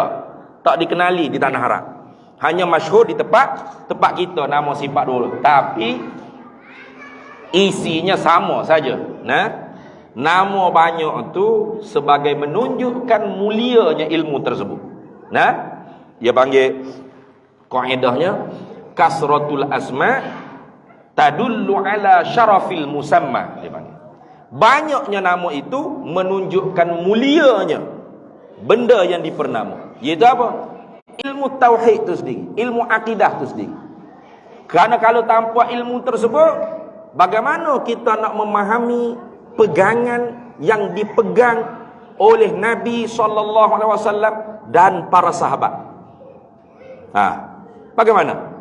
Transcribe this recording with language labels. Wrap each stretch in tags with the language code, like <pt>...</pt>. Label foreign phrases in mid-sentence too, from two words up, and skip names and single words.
<ms>Tak dikenali di tanah Arab. Hanya masyhur di tempat kita nama sifat 20. Tapi isinya sama saja. Nama banyak tu sebagai menunjukkan mulianya ilmu tersebut. Dia panggil kaidahnya</ms> <ar>كثرة الأسماء تدل على شرف المسمى.</ar> <ms>Dia panggil banyaknya nama itu menunjukkan mulianya benda yang dipernama. Iaitu apa? Ilmu tauhid tu sendiri, ilmu akidah tu sendiri. Kerana kalau tanpa ilmu tersebut, bagaimana kita nak memahami pegangan yang dipegang oleh Nabi SAW dan para sahabat?</ms>